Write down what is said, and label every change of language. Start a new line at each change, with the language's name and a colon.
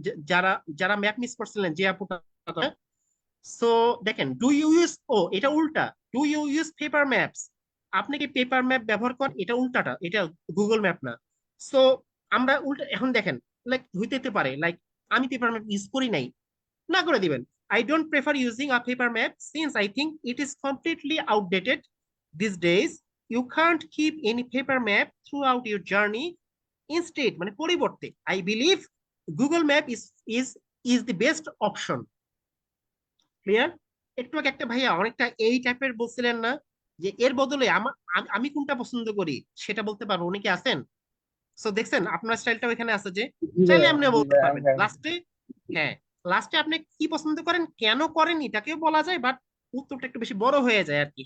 Bangla: যারা যারা map miss করছিলেন, যে আপুটা। সো দেখেন, ডু ইউ ইউজ, ও এটা উল্টা,
English: Do you use paper maps.
Bangla: আপনি কি পেপার ম্যাপ ব্যবহার করেন? এটা উল্টাটা, এটা গুগল ম্যাপ না। সো আমরা উল্টা এখন দেখেন, লাইক হইতে পারে লাইক আমি পেপার ম্যাপ ইউজ করি নাই, না করে দিবেন।
English: I don't prefer using a paper map since I think it is completely outdated these days. You can't keep any paper map throughout your journey. Instead,
Bangla: মানে পরিবর্তে,
English: I believe Google Map is the best option.
Bangla: Clear? একটু আগে একটা ভাইয়া অনেকটা এই টাইপের বলছিলেন না, যে এর বদলে আমি কোনটা পছন্দ করি সেটা বলতে পারবো, উনি কি আছেন? সো দেখছেন আপনার স্টাইলটাও এখানে আছে, যে জি চাইলে ভাইয়া, এমনিও জি বলতে ভাইয়া, পারবেন হ্যাঁ। লাস্টে। হ্যাঁ, লাস্টে আপনি কি পছন্দ করেন, কেন করেন, এটাকেও বলা যায়, বাট উত্তরটা একটু বেশি বড় হয়ে যায় আর কি।